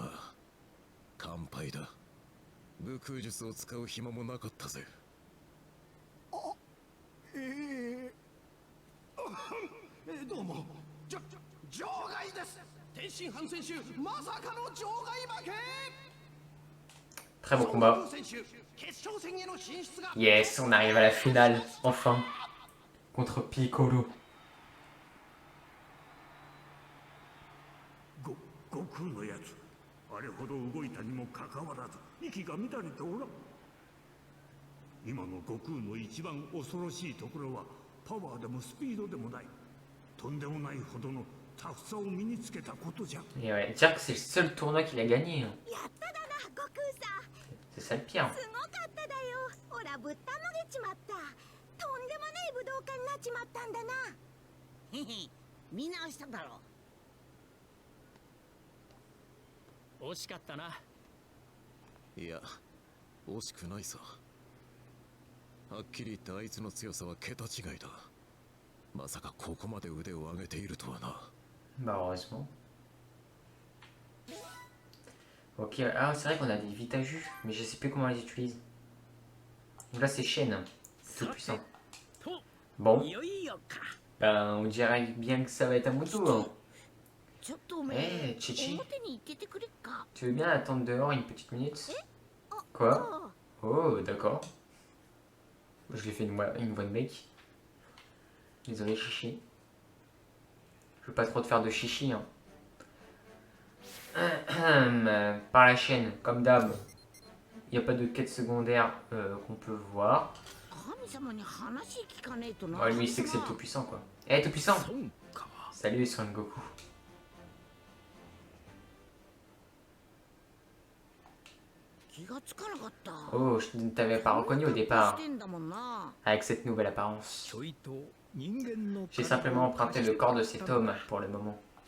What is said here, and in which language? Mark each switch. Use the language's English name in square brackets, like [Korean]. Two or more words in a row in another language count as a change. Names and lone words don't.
[Japanese] 完敗だ。武空術を使う暇もなかったぜ。どうも場外です。天津飯選手まさかの場外負け。 [French] Très bon combat. Yes, on arrive à la finale, enfin. Contre Piccolo. [Japanese] 悟空のやつ、あれほど動いたにもかかわらず息が乱れておらん。今の悟空の一番恐ろしいところはパワーでもスピードでもない、とんでもないほどのタフさを身につけたことじゃ。 [French] Et ouais, dire que c'est le seul tournoi qu'il a gagné. Hein. [Japanese] やっただな、悟空さん。 [French] C'est ça le pire. [Japanese] すごかっただよ。ほらぶったまげちまった。とんでもない武道家になっちまったんだな。へへ、見直しただろ惜しかったな。いや、惜しくないさ。はっきり言ってあいつの強さは桁違いだ。まさかここまで腕を上げているとはな。 [French] Bah heureusement. Ok, ah c'est vrai qu'on a des Vitaju, mais je sais plus comment on les utilise. Donc là c'est Shen, c'est tout puissant. Bon, ben on dirait bien que ça va être à mon tour. [Japanese] う。ちょっとおめえ、 Chichi, 表に行っててくれっか。 [French] tu veux bien attendre dehors une petite minute? Quoi? Oh, d'accord. Je lui ai fait une voix de mec. Désolé, Chichi. Je veux pas trop te faire de chichi. Hein. Par la chaîne, comme d'hab. Il n'y a pas de quête secondaire qu'on peut voir. [Japanese] 神様に話聞かねえとな。 [French] Ouais, lui, il sait que c'est le tout-puissant, quoi. Eh, tout-puissant! [Japanese] そうか。 [French] Salut, Son Goku. Oh, je ne t'avais pas reconnu au départ, avec cette nouvelle apparence. J'ai simplement emprunté le corps de cet homme pour le moment.